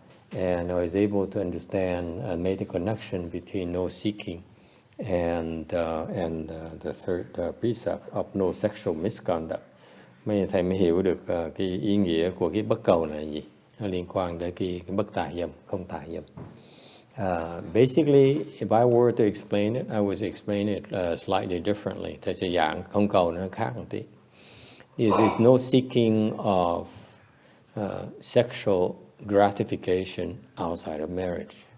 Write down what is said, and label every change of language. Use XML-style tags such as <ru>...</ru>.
<en>And I was able to understand and make the connection between no seeking and the third precept of no sexual misconduct.</en> <vi>Thầy mới hiểu được cái ý nghĩa của cái bất cầu này là gì. Nó liên quan tới cái bất tà dâm, không tà dâm.</vi> <en>Basically, if I were to explain it, I would explain it slightly differently.</en> <vi>Thầy sẽ giảng không cầu nó khác một tí.</vi> <en>Is no seeking of sexual gratification outside of marriage.</en>